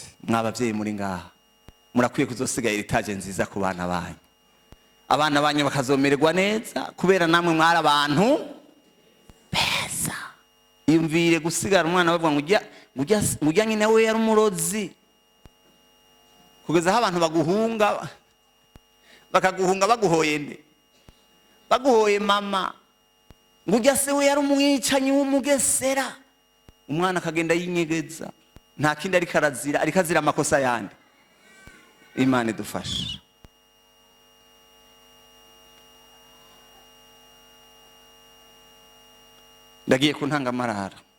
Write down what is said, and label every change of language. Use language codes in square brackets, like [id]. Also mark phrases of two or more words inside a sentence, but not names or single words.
[rn] Mwabavyeyi muri ngaha murakwiye kuzosigaye iritaje nziza ku bana banyu, abana banyu bakazomererwa neza kubera namwe mwari abantu beza. Yumvire gusigara umwana bavuga ngo ujya nyine we yari umurozi, kugeza aho abantu baguhunga bakaguhunga baguhoye nde, baguhoye mama, ngo ujya se we yari umwicanyi w'umugesera. Umwana akagenda yinyegeza, nta kindi ariko arazira, ariko azira amakosa yandi. Imana idufashe. Ndagiye kuntanga amarara.